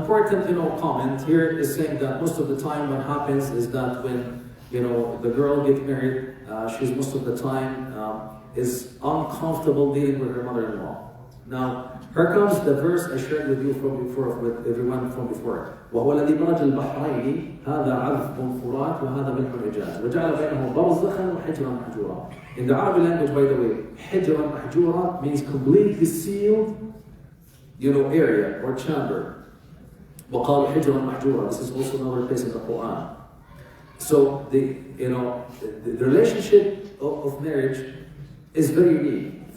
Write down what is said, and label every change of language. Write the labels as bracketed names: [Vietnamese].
[English] Important, comment here is saying that most of the time what happens is that when the girl gets married, she's most of the time is uncomfortable dealing with her mother-in-law. Now, here comes the verse I shared with you from before, with everyone from before. [Arabic] وهو الذي مرج البحرين هذا عذب فرات وهذا ملح أجاج وجعل بينهم برزخا وحجرا محجورا. [English] In the Arabic language, by the way, [Arabic] حجرا محجورا [English] means completely sealed, area or chamber. [Arabic] وقال حجرا محجورا. [English] This is also another place in the Quran. So the relationship of marriage is very unique.